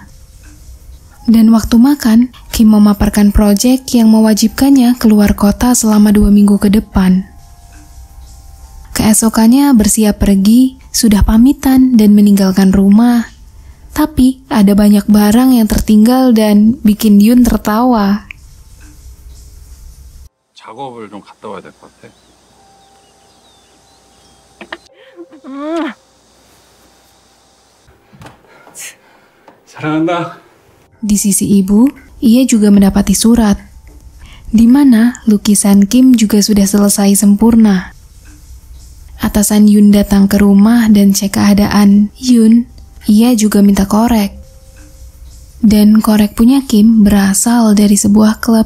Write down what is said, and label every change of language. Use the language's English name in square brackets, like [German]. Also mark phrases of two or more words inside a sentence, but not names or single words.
[Indonesian] Dan waktu makan, Kim memaparkan proyek yang mewajibkannya keluar kota selama 2 minggu ke depan. Keesokannya bersiap pergi, sudah pamitan dan meninggalkan rumah. Tapi ada banyak barang yang tertinggal dan bikin Yoon tertawa. [Korean] 작업을 좀 갔다 와야 될 것 같아. 사랑한다. [Indonesian] Di sisi ibu, ia juga mendapati surat, di mana lukisan Kim juga sudah selesai sempurna. Atasan Yoon datang ke rumah dan cek keadaan Yoon, ia juga minta korek. Dan korek punya Kim berasal dari sebuah klub.